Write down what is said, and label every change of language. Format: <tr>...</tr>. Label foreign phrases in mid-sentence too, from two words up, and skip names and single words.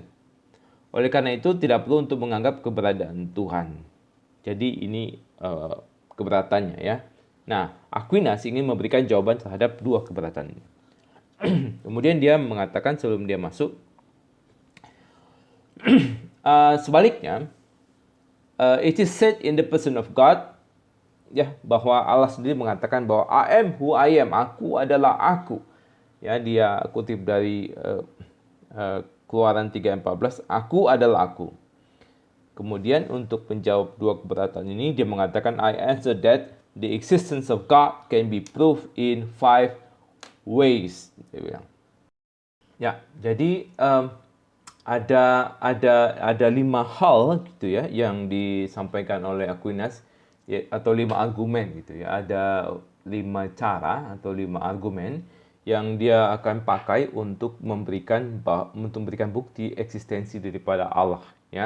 <id>Oleh karena itu tidak perlu untuk menganggap keberadaan Tuhan. Jadi ini keberatannya ya. Nah, Aquinas ingin memberikan jawaban terhadap 2 keberatan ini. Kemudian dia mengatakan sebelum dia masuk, sebaliknya,</id> <en>it is said in the person of God,</en> <id>ya, bahwa Allah sendiri mengatakan bahwa</id> <en>I am who I am,</en> <id>aku adalah aku. Ya, dia kutip dari Keluaran 3:14, aku adalah aku. Kemudian untuk menjawab 2 keberatan ini, dia mengatakan</id> <en>I answer that the existence of God can be proved in 5 ways.</en> <id>Dia bilang. Ya, jadi ada 5 hal gitu ya yang disampaikan oleh Aquinas ya, atau 5 argumen gitu ya. Ada 5 cara atau 5 argumen yang dia akan pakai untuk memberikan bukti eksistensi daripada Allah ya.</id>